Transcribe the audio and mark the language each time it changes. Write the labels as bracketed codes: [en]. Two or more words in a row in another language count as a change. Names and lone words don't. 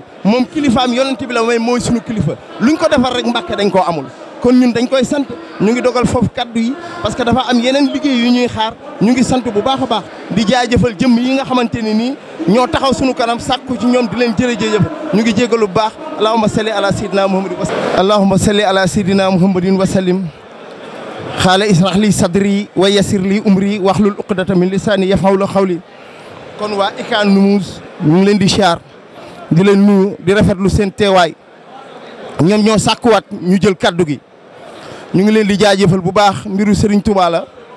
[wo] moom kilifaam yonent bi la may mooy sunu kilifa luñ ko defar rek Mbàkke dañ koo amul kon ñun dañ koy sant ñu ngi dogal foofu kaddu yi parce que dafa am yeneen liggéey yu ñuy xaar ñu ngi sant bu baax a baax di jaajëfal jëmm yi nga xamante ne nii ñoo taxaw sunu kanam sàkku ci ñoom di leen jërëjëf ñu ngi jégalu bu baax [ar] اللهم صل على سيدنا محمد وسلم اللهم صل على سيدنا محمد وسلم قال اشرح لي صدري ويسر لي أمري واحلل عقدة من لساني يفقهوا قولي [wo] kon waa Icad News ñu ngi leen di siyaar di leen nuyu di rafetlu seen teewaay ñoom ñoo sàkkuwaat ñu jël kaddu gi ñu ngi leen di jaajëfal bu baax mbiru Serigne Touba la